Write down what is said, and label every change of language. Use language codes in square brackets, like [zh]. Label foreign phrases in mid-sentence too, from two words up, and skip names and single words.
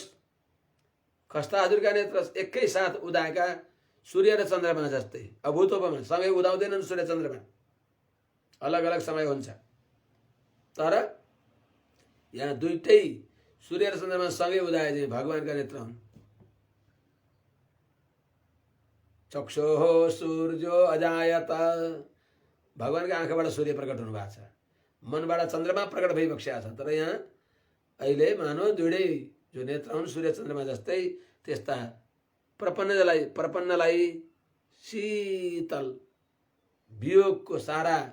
[ne] खस्ता हजुरका नेत्र एकै साथ उदाएका सूर्य र चन्द्रमा जस्तै अभूतपूर्व सँगै उदाउँदैनन्। सूर्य चन्द्रमा अलग अलग समय हुन्छ, तर यहाँ दुईटै सूर्य र चन्द्रमा सँगै उदाए चाहिँ भगवानका नेत्र हुन्। [sa] चक्षुः सूर्यो अजायत, [ne] भगवानका आँखाबाट सूर्य प्रकट हुनु भएको छ, मनबाट चन्द्रमा प्रकट भइबक्सेको छ। तर यहाँ अहिले मानव दुईटै जो नेत्र हुन् सूर्य चन्द्रमा जस्तै त्यस्ता प्रपन्नलाई शीतल वियोगको सारा